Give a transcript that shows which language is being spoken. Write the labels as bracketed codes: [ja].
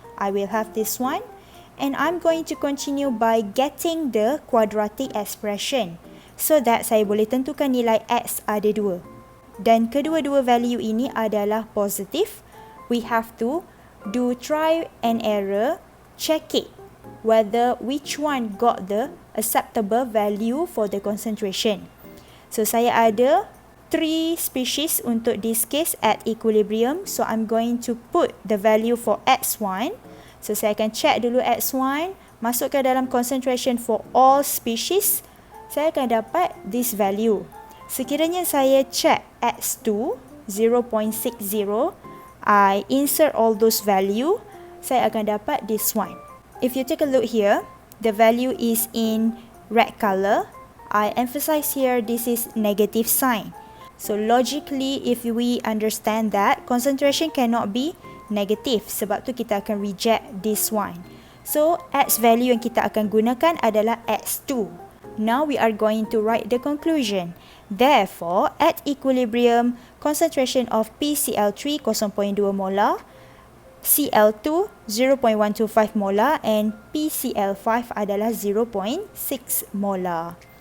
[en] I will have this one. And I'm going to continue by getting the quadratic expression so that [ms] saya boleh tentukan nilai X ada 2. Dan kedua-dua value ini adalah positif. [en] We have to do try and error, check it whether which one got the acceptable value for the concentration. So [ms] saya ada [en] 3 species [ms] untuk [en] this case at equilibrium. So I'm going to put the value for X1. So [ms] saya akan check dulu X1, masukkan dalam [en] concentration for all species, [ms] saya akan dapat [en] this value. [ms] Sekiranya saya [en] check X2 0.60, I insert all those value, [ms] saya akan dapat [en] this one. If you take a look here, the value is in red color. I emphasize here this is negative sign. So logically, if we understand that, concentration cannot be negative, [ms] sebab tu kita akan [en] reject this one. So X value [ms] yang kita akan gunakan adalah X2. [en] Now we are going to write the conclusion. Therefore, at equilibrium, concentration of PCl3 0.2 molar, Cl2 0.125 molar and PCl5 adalah 0.6 molar.